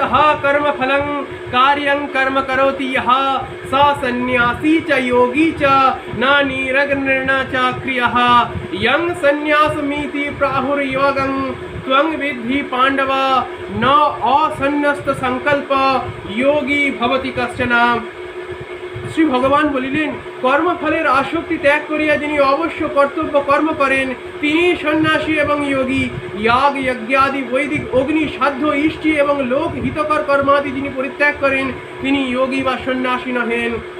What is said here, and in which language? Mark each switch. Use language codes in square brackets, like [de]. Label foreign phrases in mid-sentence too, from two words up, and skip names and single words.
[sa] कर्म फलं कार्यं कर्म करोति यः स सन्यासी च योगी च न निरग्निर्न च क्रियः यं सन्यासमिति प्राहुर्योगं त्वं विद्धि पांडव न असन्न्यस्त संकल्प योगी भवति कश्चन। [bn] শ্রী ভগবান বলিলেন, কর্মফলের আসক্তি ত্যাগ করিয়া যিনি অবশ্য কর্তব্য কর্ম করেন তিনি সন্ন্যাসী এবং যোগী। ইয়াগ যজ্ঞাদি বৈদিক অগ্নি সাধ্য ইষ্টি এবং লোক হিতকর কর্মাদি যিনি পরিত্যাগ করেন তিনি যোগী বা সন্ন্যাসী নহেন।